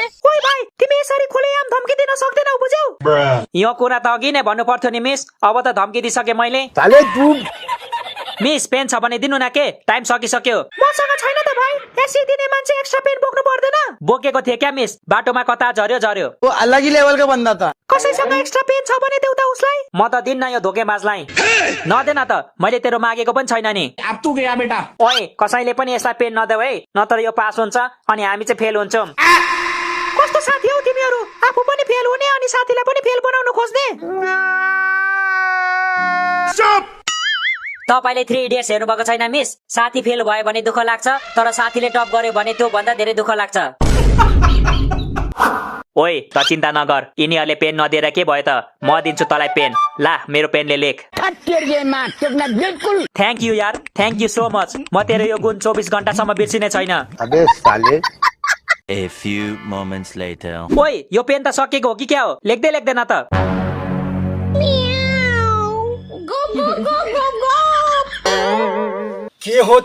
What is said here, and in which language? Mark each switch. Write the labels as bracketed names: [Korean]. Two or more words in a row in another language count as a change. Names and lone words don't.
[Nepali] ओइ भाइ तिमी यसरी खुलेआम धम्की दिन सक्दैनौ बुझ्यौ यो कुरा त अघि नै भन्नु पर्थ्यो नि मिस अब त धम्की दिइसके मैले [Hindi] साले तू [Nepali] मिस पेन छ भने दिनु न के टाइम सकिसक्यो मसँग छैन त भाइ एसी दिने मान्छे [English] extra pen [Nepali] बोक्नु पर्दैन बोकेको थिए क्या मिस बाटोमा कता झर्यो झर्यो [Hindi] वो अलग ही लेवल का बंदा था [Nepali] कसैसँग [English] extra pen [Nepali] छ भने देउ त उसलाई म त दिन्न यो धोकेबाजलाई नदेन त मैले तेरो मागेको पनि छैन नि [Hindi] अब तू गया बेटा [Nepali] ओए कसैले पनि यसलाई पेन नदेऊ है नत्र यो पास हुन्छ अनि हामी चाहिँ फेल हुन्छौँ कस्तो साथी हौ तिमीहरू आफू पनि फेल हुने अनि साथीलाई पनि फेल बनाउन खोज्ने तपाईले 3 इडियट्स हेर्नु भएको छैन मिस साथी फेल भयो भने दुःख लाग्छ तर साथीले टप गर्यो भने त्यो भन्दा धेरै दुःख लाग्छ ओए त चिन्ता नगर यिनीहरूले पेन नदिएर के भयो त म दिन्छु तँलाई पेन ला मेरो पेनले लेख [English] thank you [Nepali] यार [English] thank you so much [Nepali] म तेरो यो गुण 24 घण्टासम्म बिर्सिने छैन [Hindi] अबे साले [English] A few moments later. [Nepali] ओए यो पेन त सकिएको हो कि क्या हो लेख्दै लेख्दैन त के हो